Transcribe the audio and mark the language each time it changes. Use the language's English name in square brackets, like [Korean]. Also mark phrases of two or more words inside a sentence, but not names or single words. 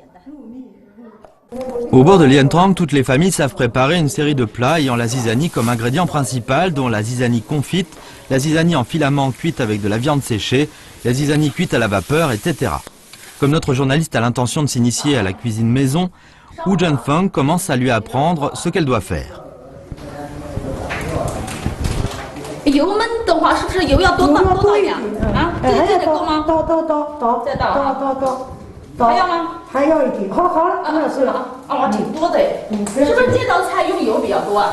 [French] Au bord de Lien Trang, toutes les familles savent préparer une série de plats ayant la zizanie comme ingrédient principal, dont la zizanie confite, la zizanie en filament cuite avec de la viande séchée, la zizanie cuite à la vapeur, etc. Comme notre journaliste a l'intention de s'initier à la cuisine maison, Wu Zhenfeng commence à lui apprendre ce qu'elle doit faire. [Chinese] 油焖的话，是不是油要多倒一点啊？这得够吗？倒，再倒。还要吗？还要一点。好了，那是了。啊，挺多的哎。是不是这道菜用油比较多啊？